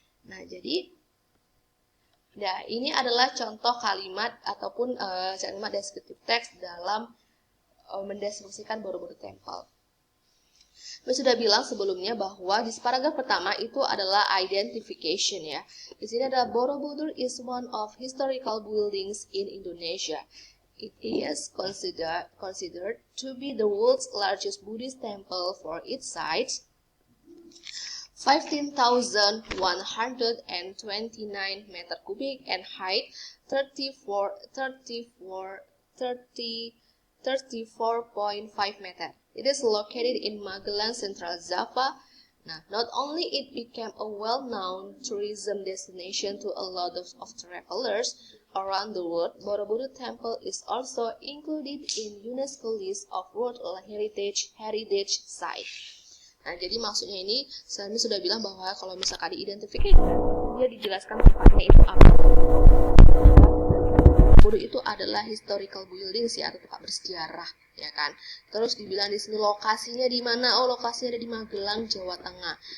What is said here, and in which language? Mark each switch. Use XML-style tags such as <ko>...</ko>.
<id>Nah, jadi ini adalah contoh kalimat ataupun kalimat deskriptif teks dalam mendeskripsikan Borobudur Temple. Saya sudah bilang sebelumnya bahwa di paragraf pertama itu adalah identification ya. Di sini ada</id> <en>Borobudur is one of historical buildings in Indonesia. It is considered to be the world's largest Buddhist temple for its size, 15,129</en> <id>meter kubik,</id> <en>and height 34.5 meter. It is located in Magelang, Central Java. Now, not only it became a well-known tourism destination to a lot of travelers around the world, Borobudur Temple is also included in UNESCO list of World Heritage Site.</en> <id>Nah, jadi maksudnya ini, saya sudah bilang bahwa kalau misalkan diidentifikasi, dia dijelaskan tempatnya itu apa. Borobudur itu adalah</id> <en>historical buildings</en> <id>ya, atau tempat bersejarah ya kan. Terus dibilang di sini lokasinya di mana? Oh, lokasinya ada di Magelang, Jawa Tengah.</id>